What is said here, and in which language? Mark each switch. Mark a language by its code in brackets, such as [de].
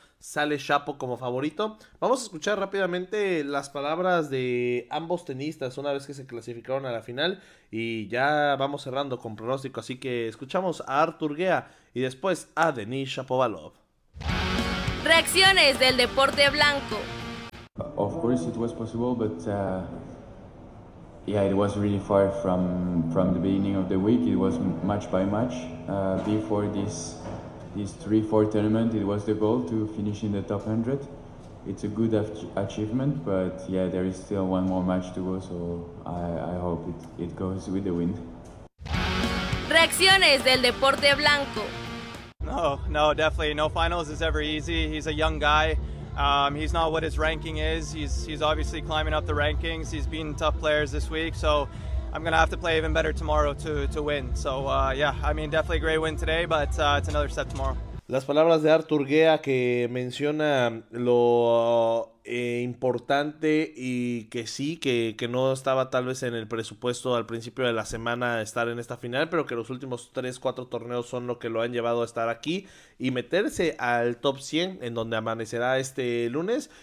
[es] Sale Shapo como favorito. Vamos a escuchar rápidamente las palabras de ambos tenistas una vez que se clasificaron a la final. Y ya vamos cerrando con pronóstico. Así que escuchamos a Arthur Gea y después a Denis Shapovalov. Reacciones del deporte blanco. [en] Of course, it was possible, but yeah, it was really far from the beginning of the week. It was match by match. Before this 3-4 tournament, it was the goal to finish in the top 100. It's a good achievement, but yeah, there is still one more match to go, so I hope it goes with the wind. [es] Reacciones del deporte blanco. [en] No, definitely no finals is ever easy. He's a young guy. He's not what his ranking is. He's obviously climbing up the rankings. He's beaten tough players this week, so I'm gonna have to play even better tomorrow to win. So yeah, I mean definitely a great win today, but it's another step tomorrow. [es] Las palabras de Arthur Gea que menciona lo importante y que sí, que no estaba tal vez en el presupuesto al principio de la semana estar en esta final, pero que los últimos 3, 4 torneos son lo que lo han llevado a estar aquí y meterse al top 100 en donde amanecerá este lunes.